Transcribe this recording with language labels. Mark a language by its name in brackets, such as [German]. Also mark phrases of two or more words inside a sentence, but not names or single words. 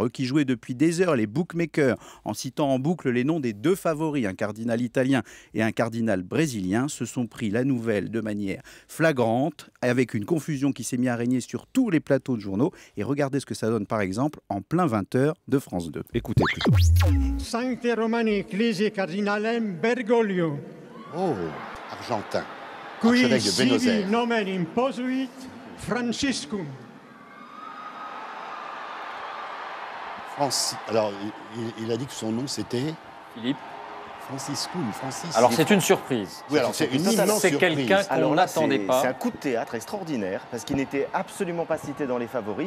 [French] Eux qui jouaient depuis des heures les bookmakers en citant en boucle les noms des 2 favoris, un cardinal italien et un cardinal brésilien, se sont pris la nouvelle de manière flagrante, avec une confusion qui s'est mise à régner sur tous les plateaux de journaux. Et regardez ce que ça donne par exemple en plein 20h de France 2. Écoutez plutôt. [Latin] Sancte Romani Ecclesiae Cardinalem Bergoglio. [French] Oh, argentin. [Latin] Qui [French] Archevêque de Buenos [Latin] sibi [French] Aires. [Latin] nomen imposuit Franciscum. [French] Alors, il a dit que son nom c'était Philippe. Franciscum. Francis. Alors c'est une surprise. Oui, alors c'est une immense C'est surprise. quelqu'un qu'on n'attendait pas. C'est un coup de théâtre extraordinaire parce qu'il n'était absolument pas cité dans les favoris.